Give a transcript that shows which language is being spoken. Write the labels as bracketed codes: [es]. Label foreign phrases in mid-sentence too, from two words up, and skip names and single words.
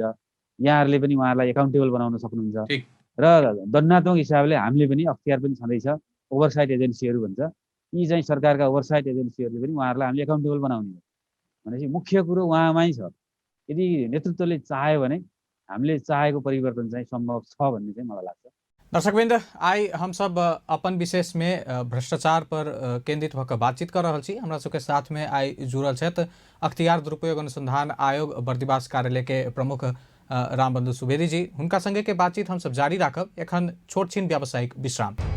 [ne] यहाँहरूले पनि उहाँहरूलाई एकाउन्टेबल बनाउन सक्नुहुन्छ। र दण्डात्मक हिसाबले हामीले पनि अख्तियार पनि छँदैछ, [en] oversight agencies [ne] भन्छ, यी चाहिँ सरकारका ओभरसाइट एजेन्सीहरूले पनि उहाँहरूलाई हामीले एकाउन्टेबल बनाउने हो। भनेपछि मुख्य कुरो उहाँमै छ। यदि नेतृत्वले चाह्यो भने हामीले चाहेको परिवर्तन चाहिँ सम्भव छ भन्ने चाहिँ मलाई लाग्छ। दर्शकवृन्द, [mai] आई हम सब अपन विशेष में भ्रष्टाचार पर केंद्रित होकर बातचीत कर रहा छी। हमरा सबके साथ में आई जुड़ल छथि अख्तियार दुरुपयोग अनुसंधान आयोग बर्दिवास कार्यालय के प्रमुख रामबंधु सुवेदी जी। हुनका संगे के बातचीत हम सब जारी राखब। एखन छोट छीन व्यावसायिक विश्राम।